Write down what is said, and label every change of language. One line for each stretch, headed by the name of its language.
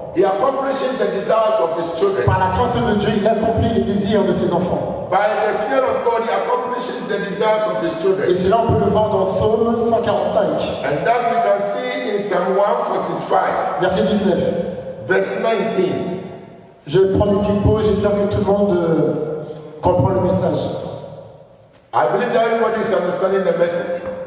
English: he accomplishes the desires of his children.
French: Par la crainte de Dieu, il accomplit les désirs de ses enfants.
English: By the fear of God, he accomplishes the desires of his
French: Et
English: children.
French: cela, on peut le voir dans Psaume 145,
English: And that we can see in Psalm 145,
French: verset 19.
English: verse 19.
French: Je vais prendre une petite pause, j'espère que tout le monde comprend le message.
English: I believe that everybody is understanding the message.